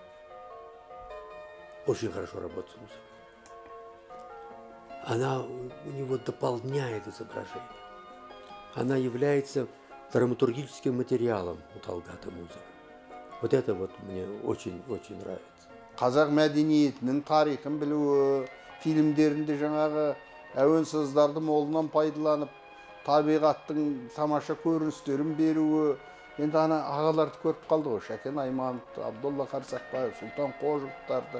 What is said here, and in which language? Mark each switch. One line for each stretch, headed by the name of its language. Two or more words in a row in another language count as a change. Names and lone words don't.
Russian: Очень хорошо работает с музыкой. Она у него дополняет изображение. Она является драматургическим материалом у Талгата музыка. Вот это вот мне очень-очень нравится.
Kazakh: Қазақ мәдениетінің тарихын білуі, фильмдерінде жаңағы әуен сөздерді молынан пайдаланып, табиғаттың тамаша көріністерін беруі. Енді ана ағаларды көріп қалды ғой, Шәкен Айманов, Абдолла Қарсақбаев, Сұлтан Қожықовтарды.